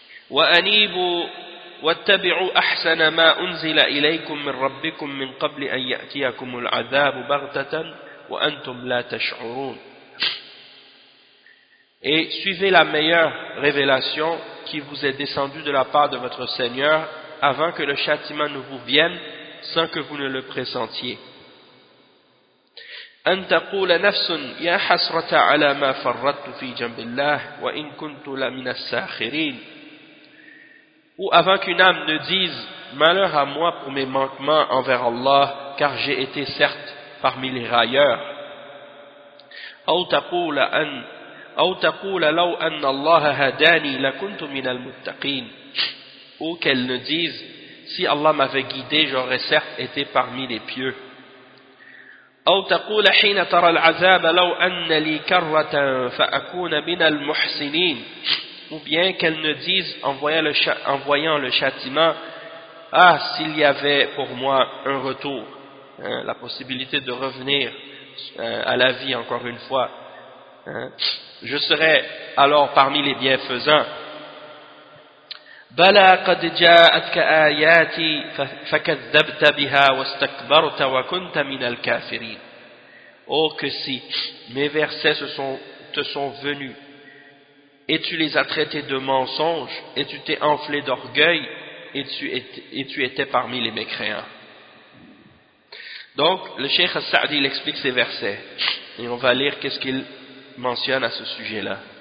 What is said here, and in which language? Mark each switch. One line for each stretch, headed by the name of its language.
Arabic: وَأَنِيبُوا وَاتَّبِعُوا أَحْسَنَ مَا أُنْزِلَ إِلَيْكُمْ مِنْ رَبِّكُمْ مِنْ قَبْلِ أَنْ يَأْتِيَكُمُ الْعَذَابُ بَغْتَةً وَأَنْتُمْ لَا تَشْعُرُونَ.
French: Et suivez la meilleure révélation qui vous est descendue de la part de votre Seigneur avant que le châtiment ne vous vienne sans que vous ne le pressentiez.
Arabic: أن تقول نفس يا حسرة على ما فرطت في جنب الله وإن كنت لمن الساخرين.
French: Ou avant qu'une âme ne dise malheur à moi pour mes manquements envers Allah, car j'ai été certes parmi les railleurs.
Arabic: أو تقول أن أو تقول لو أن الله هداني لكنت من المتقين.
French: Ou qu'elle ne dise si Allah m'avait guidé, j'aurais certes été parmi les pieux.
Arabic: أو تقول حين ترى العذاب لو أن لي كرة فأكون من المحسنين.
French: Ou bien qu'elle ne dise en voyant le châtiment, ah, s'il y avait pour moi un retour, hein, la possibilité de revenir à la vie encore une fois, hein, je serais alors parmi les bienfaisants.
Arabic: بلى قد جاءتك آياتي فكذبت بها واستكبرت وكنت من الكافرين.
French: Oh, que si mes versets te sont venus et tu les as traités de mensonges et tu t'es enflé d'orgueil et tu étais parmi les mécréants. Donc le cheikh As-Sa'di explique ces versets et on va lire qu'est-ce qu'il mentionne à ce sujet-là.